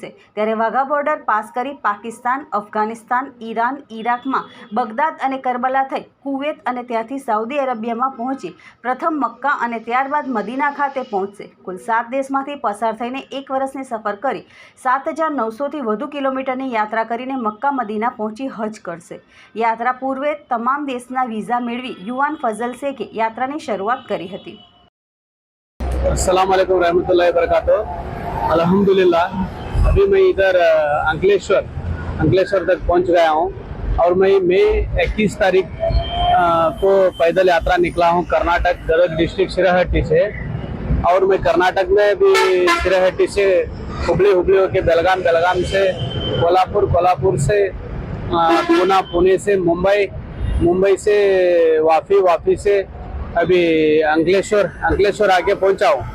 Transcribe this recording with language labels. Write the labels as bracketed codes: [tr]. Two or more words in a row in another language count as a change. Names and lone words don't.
[gu] ત્યારે વાઘા બોર્ડર પાસ કરી પાકિસ્તાન, અફઘાનિસ્તાન, ઈરાન, ઈરાકમાં બગદાદ અને કરબલા થઈ કુવેત અને ત્યાંથી સાઉદી અરેબિયામાં પહોંચી પ્રથમ મક્કા અને ત્યારબાદ મદીના ખાતે પહોંચશે। કુલ 7 દેશમાંથી પસાર થઈને 1 વર્ષની સફર કરી 7,900થી વધુ કિલોમીટરની યાત્રા કરીને મક્કા મદીના પહોંચી હજ કરશે। યાત્રા પૂર્વે તમામ દેશના વિઝા મેળવી યુવાન ફઝલ શેખે યાત્રાની શરૂઆત કરી હતી। [ar] السلام عليكم ورحمة الله وبركاته. [hi] अल्हम्दुलिल्लाह अभी मैं इधर अंकलेश्वर तक पहुंच गया हूं और मैं मई 21 तारीख को पैदल यात्रा निकला हूं कर्नाटक गदग डिस्ट्रिक्ट शिराहट्टी से। और मैं कर्नाटक में भी शिराहट्टी से हुबली होके बेलगाम, बेलगाम से कोल्हापुर, कोल्हापुर से पूना, पुणे से मुंबई से वापी से अभी अंकलेश्वर आके पहुंचा हूँ।